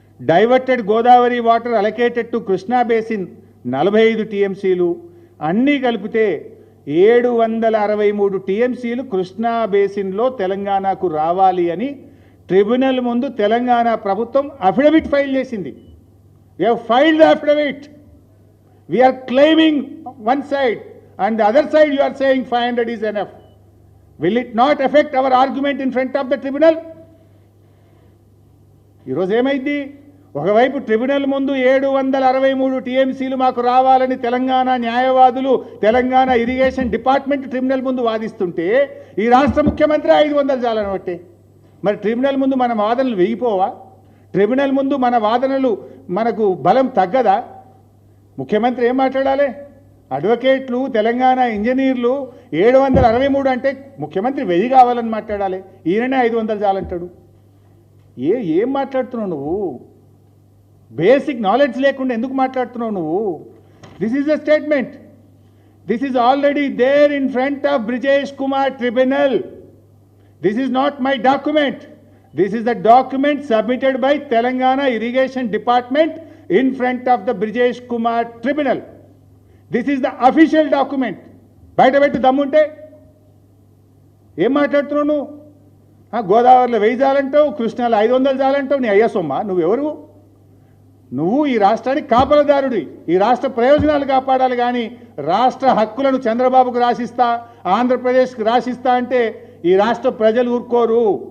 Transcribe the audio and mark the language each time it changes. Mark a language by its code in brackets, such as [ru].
[en] diverted Godavari water allocated to Krishna basin [te] 45 టీఎంసీలు, అన్నీ కలిపితే 763 టీఎంసీలు కృష్ణా బేసిన్లో తెలంగాణకు రావాలి అని ట్రిబ్యునల్ ముందు తెలంగాణ ప్రభుత్వం అఫిడవిట్ ఫైల్ చేసింది. [en] We have filed the affidavit. We are claiming one side and the other side you are saying 500 is enough. Will it not affect our argument in front of the tribunal? [te] ఈరోజు ఏమైంది? ఒకవైపు tribunal ముందు 763 టీఎంసీలు మాకు రావాలని తెలంగాణ న్యాయవాదులు, Telangana irrigation department tribunal ముందు వాదిస్తుంటే ఈ రాష్ట్ర ముఖ్యమంత్రి 500 చాలని బట్టే. మరి ట్రిబ్యునల్ ముందు మన వాదనలు వెయ్యిపోవా? ట్రిబ్యునల్ ముందు మన వాదనలు మనకు బలం తగ్గదా? ముఖ్యమంత్రి ఏం మాట్లాడాలి? అడ్వకేట్లు, తెలంగాణ ఇంజనీర్లు 763 అంటే ముఖ్యమంత్రి 1000 కావాలని మాట్లాడాలి. ఈయననే 500 చాలంటాడు. ఏం మాట్లాడుతున్నావు నువ్వు? బేసిక్ నాలెడ్జ్ లేకుండా ఎందుకు మాట్లాడుతున్నావు నువ్వు? [en] This is a statement. This is already there in front of Brijesh Kumar tribunal. This is not my document. This is the document submitted by Telangana Irrigation Department in front of the Brijesh Kumar Tribunal. This is the official document. [te] బయట పెట్టి దమ్ముంటే ఏం మాట్లాడుతున్నావు నువ్వు? గోదావరిలో 1000 చాలంటావు, కృష్ణాలో 500 చాలంటావు. నీ అయ్యా సొమ్మ, నువ్వెవరు? నువ్వు ఈ రాష్ట్రానికి కాపలదారుడి, ఈ రాష్ట్ర ప్రయోజనాలు కాపాడాలి. కానీ రాష్ట్ర హక్కులను చంద్రబాబుకు రాసిస్తా, ఆంధ్రప్రదేశ్కి రాసిస్తా అంటే ఈ రాష్ట్ర ప్రజలు ఊరుకోరు.